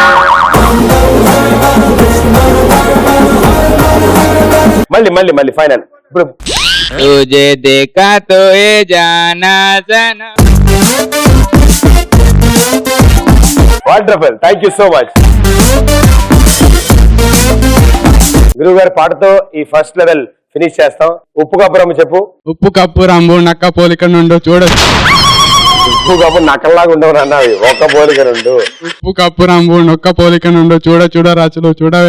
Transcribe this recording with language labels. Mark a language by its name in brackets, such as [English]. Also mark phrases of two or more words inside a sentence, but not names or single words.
[Telugu] మళ్ళీ మళ్ళీ మళ్ళీ ఫైనల్. ఇప్పుడు [Hindi] तुझे देखा तो ये जाना सनम. [Telugu] వండర్ఫుల్, [English] Thank you so much. [Telugu] గురువు గారి పాటతో ఈ [English] first level [Telugu] ఫినిష్ చేస్తాం. ఉప్పు కప్పురమ్మ చెప్పు. ఉప్పు కప్పు రంబు నక్క పోలిక నుండు చూడొచ్చు. ఉప్పు కప్పు నక్కల్లాగా ఉండవు అన్నవి, ఒక్క పోలిక రెండు. ఉప్పు కప్పు రంబు నొక్క పోలిక నుండు చూడ రచులు చూడవే.